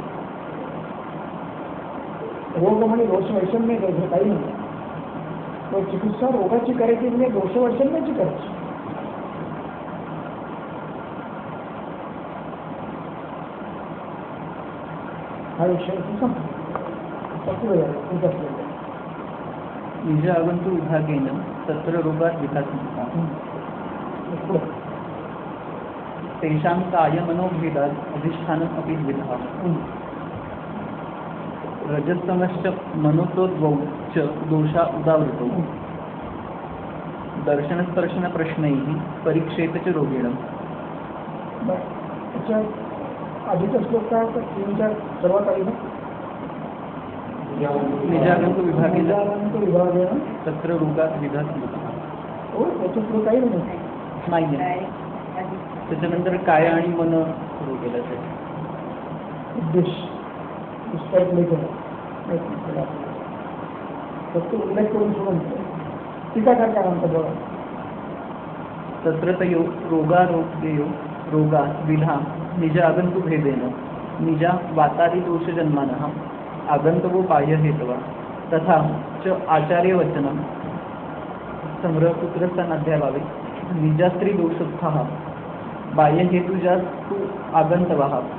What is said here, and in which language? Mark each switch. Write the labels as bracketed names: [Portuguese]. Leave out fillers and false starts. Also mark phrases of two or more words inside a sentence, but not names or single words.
[Marathi] रोग म्हणजे दोष वैषम्य घ्यायचं काही नाही. तो चिकित्सा रोगाची करायची म्हणजे दोष वैषम्याची करायची. हा विषय [Sanskrit] निज आगंतु विभागेन तत्र रोगात् विकासः तेषां कायमनोभेदात् अधिष्ठानम् अपि द्विधः रजस्तमश्च मनोतोद्वौ च दोषा उदावृतौ दर्शनस्पर्शनप्रश्नैः परीक्षेत च रोगेण. [Marathi] आधीचा श्लोक काय होता? 3-4 सर्वात आधी [Sanskrit] निजागंतु विभागेन विभागेन तत्र रोगात् विकासः. [Marathi] हो, त्याचं पुढे काही नाही. त्याच्यानंतर काय आणि मन सुरू केलं ते उद्देश विस्तारित नाही केला. फक्त उल्लेख करून सोडून टीकाकार काय म्हणतात बघा. [Sanskrit] तत्र तयो रोगारोग्ययो रोगा विधा निज आगंतु भेदेन निजा वातादिदोषजन्मानः आगंतवो बाह्यहेतवा तथा च आचार्यवचनं संग्रहसूत्रस्थानाध्यायावे निजास्त्रीदोषस्थः बाह्यहेतुजास्तु आगन्तवः